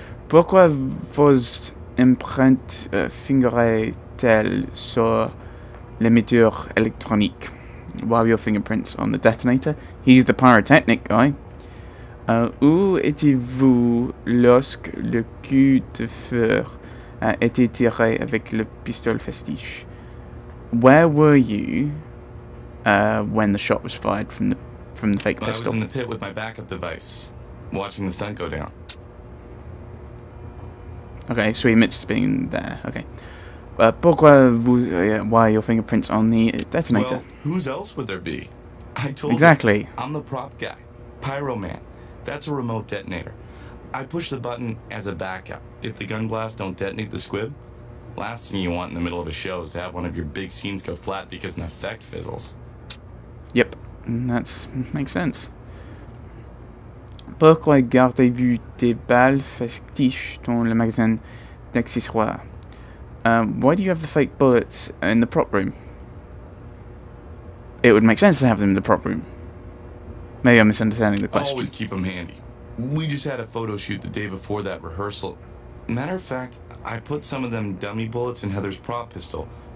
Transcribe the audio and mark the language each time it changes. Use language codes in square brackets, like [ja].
[fr] Pourquoi vos empreintes figuraient-elles sur l'émetteur électronique? [en] Why are your fingerprints on the detonator? He's the pyrotechnic guy. [fr] Où étiez-vous lorsque le coup de feu a été tiré avec le pistolet festige? [en] Where were you when the shot was fired from the fake pistol? I was in the pit with my backup device, watching the stunt go down. Okay, so he admits being there. Okay. Pourquoi why are your fingerprints on the detonator? Well, whose else would there be? I told exactly. You, I'm the prop guy. Pyro Man. That's a remote detonator. I push the button as a backup. If the gun blasts don't detonate the squib, last thing you want in the middle of a show is to have one of your big scenes go flat because an effect fizzles. Yep, that makes sense. [fr] Pourquoi gardez-vous des balles factices dans le magasin d'accessoires? [en] Why do you have the fake bullets in the prop room? It would make sense to have them in the prop room. Maybe I'm misunderstanding the question. Always keep them handy. We just had a photo shoot the day before that rehearsal. Matter of fact, I put some of them dummy bullets in Heather's prop pistol.